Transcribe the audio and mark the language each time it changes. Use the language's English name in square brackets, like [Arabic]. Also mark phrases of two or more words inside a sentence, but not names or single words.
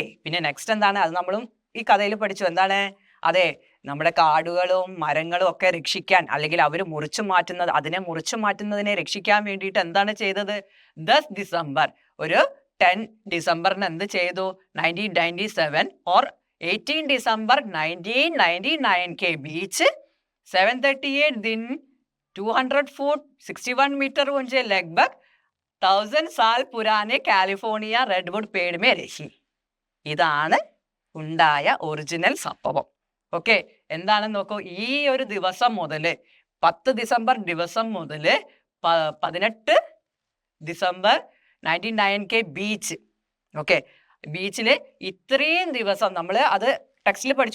[Malayalam] പിന്നെ നെക്സ്റ്റ് എന്താണ്? അത് നമ്മളും ഈ കഥയിൽ പഠിച്ചു. എന്താണ്? അതെ, നമ്മുടെ കാടുകളും മരങ്ങളും ഒക്കെ രക്ഷിക്കാൻ അല്ലെങ്കിൽ അവർ അതിനെ മുറിച്ചു മാറ്റുന്നതിനെ രക്ഷിക്കാൻ വേണ്ടിയിട്ട് എന്താണ് ചെയ്തത്? 10 ഡിസംബർ ഒരു 10 ഡിസംബറിന് എന്ത് ചെയ്തു? [Hindi] 1997 और 18 दिसंबर 1999 के बीच 738 दिन 200 फुट 61 मीटर ऊंचे लगभग 1000 साल पुराने കാലിഫോർണിയ റെഡ്വുഡ് പേड़ में रही. [Malayalam] ഇതാണ് ഉണ്ടായ ഒറിജിനൽ സംഭവം. ഓക്കെ. എന്താണെന്ന് നോക്കൂ. ഈ ഒരു ദിവസം മുതല് 10 ഡിസംബർ ദിവസം മുതല് 18 ഡിസംബർ 1999 ബീച്ച്. ഓക്കെ. ബീച്ചില് ഇത്രയും ദിവസം നമ്മൾ അത് ടെക്സ്റ്റിൽ പഠിച്ചു.